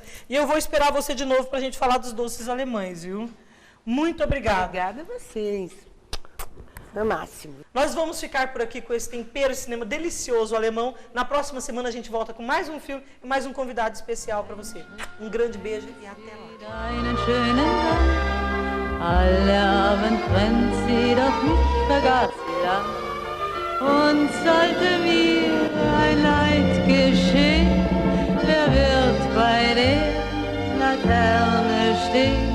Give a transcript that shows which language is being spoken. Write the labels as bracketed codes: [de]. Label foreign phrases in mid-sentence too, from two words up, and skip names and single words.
[pt] E eu vou esperar você de novo para a gente falar dos doces alemães, viu? Muito obrigada. Obrigada a vocês. Foi o máximo. Nós vamos ficar por aqui com esse tempero de cinema delicioso alemão. Na próxima semana a gente volta com mais um filme e mais um convidado especial para você. Um grande beijo e até lá. [de] Und sollte mir ein Leid geschehen, wer wird bei der Laterne stehen?